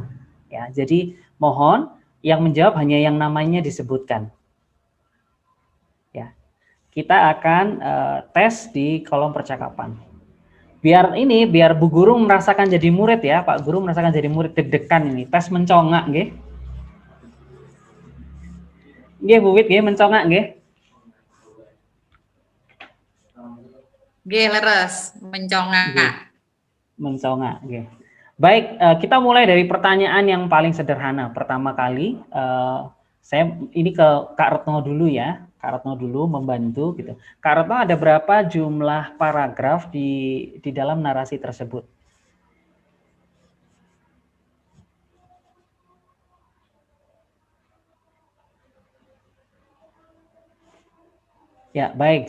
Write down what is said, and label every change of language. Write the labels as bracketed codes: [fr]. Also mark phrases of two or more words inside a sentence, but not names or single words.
[id] Ya, jadi mohon yang menjawab hanya yang namanya disebutkan. Ya, kita akan tes di kolom percakapan. Biar Bu Guru merasakan jadi murid ya, Pak Guru merasakan jadi murid, deg-degan ini, tes mencongak nggih. Nggih Bu Wit nggih mencongak nggih. [jv] Nggih leres, mencongak. [id] Mencongak nggih. Baik, kita mulai dari pertanyaan yang paling sederhana. Pertama kali saya ini ke Kak Retno dulu ya. Kak Retno dulu membantu gitu. Kak Retno, ada berapa jumlah paragraf di dalam narasi tersebut? Ya, baik.